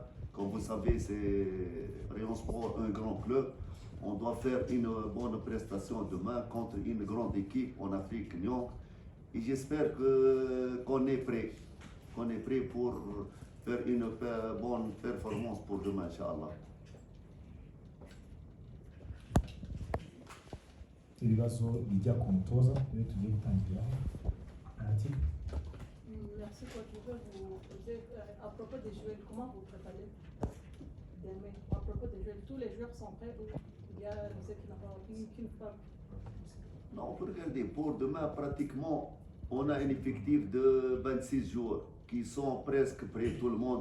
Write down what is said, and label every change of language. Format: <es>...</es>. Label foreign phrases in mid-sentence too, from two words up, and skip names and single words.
<fr>Comme vous savez, c'est Rayon Sport, un grand club. On doit faire une bonne prestation demain contre une grande équipe en Afrique, Lyon. Et j'espère qu'on est prêt. Qu'on est prêt pour faire une bonne performance pour demain, Inch'Allah.</fr> <rw>Ibibazo bijya ku mutoza iyo tugiye gutangira.</rw> <fr>Merci coach. Je veux vous poser à propos des joueurs, comment vous préparez demain? À propos des joueurs, tous les joueurs sont prêts ou il y a ceux qui n'ont pas Non, regardez, pour demain, pratiquement, on a un effectif de 26 joueurs qui sont presque prêts, tout le monde.</fr>